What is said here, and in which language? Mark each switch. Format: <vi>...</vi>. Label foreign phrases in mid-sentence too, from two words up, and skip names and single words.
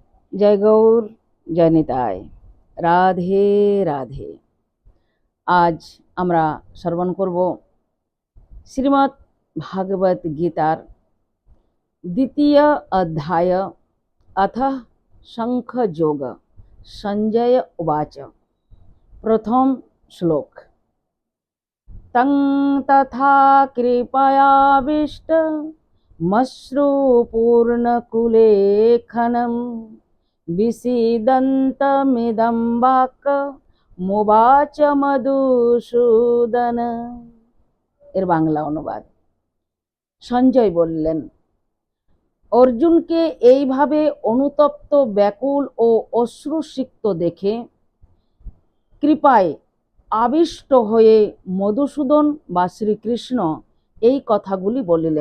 <hi>जय गौर जय निताय राधे राधे।</hi> <bn>आज আমরা শ্রবণ করব শ্রীমদ্ ভাগবত গীতার দ্বিতীয় অধ্যায়</bn> <sa>अथ शंखयोग। संजय उवाच। प्रथम श्लोक। तं तथा कृपयाविष्ट मश्रुपूर्णकुलेखनं विसीदन्तमिदं वाक्यमुवाच मधुसूदन।</sa> <bn>এর বাংলা অনুবাদ। সঞ্জয় বললেন, অর্জুনকে এইভাবে অনুতপ্ত, ব্যাকুল ও অশ্রুসিক্ত দেখে কৃপায় আবিষ্ট হয়ে মধুসূদন বা শ্রীকৃষ্ণ এই কথাগুলি বলিলেন।</bn>